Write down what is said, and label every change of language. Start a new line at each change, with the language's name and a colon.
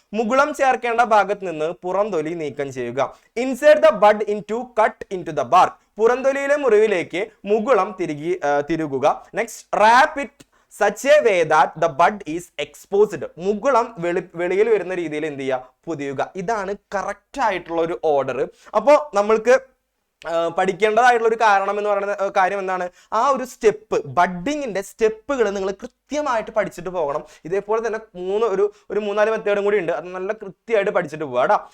Malayalam: മുകുളം ചേർക്കേണ്ട ഭാഗത്ത് നിന്ന് പുറംതൊലി നീക്കം ചെയ്യുക.
English: Insert the bud into the bark.
Malayalam: പുറംതൊലിയിലെ മുറിവിലേക്ക് മുകുളം തിരുകുക.
English: Next, wrap it such a way that the bud is exposed.
Malayalam: മുകുളം വെളിയിൽ വരുന്ന രീതിയിൽ എന്ത് ചെയ്യുക? പൊതിയുക. ഇതാണ് കറക്റ്റ് ആയിട്ടുള്ള ഒരു ഓർഡർ. അപ്പോൾ നമ്മൾക്ക് പഠിക്കേണ്ടതായിട്ടുള്ള ഒരു കാരണം എന്ന് പറയുന്ന കാര്യം എന്താണ്? ആ ഒരു സ്റ്റെപ്പ്, ബഡ്ഡിങ്ങിന്റെ സ്റ്റെപ്പുകൾ നിങ്ങൾ കൃത്യമായിട്ട് പഠിച്ചിട്ട് പോകണം. ഇതേപോലെ തന്നെ ഒരു 3-4 മെത്തേഡും കൂടി ഉണ്ട്. അത് നല്ല കൃത്യമായിട്ട് പഠിച്ചിട്ട് പോകാം കേട്ടോ.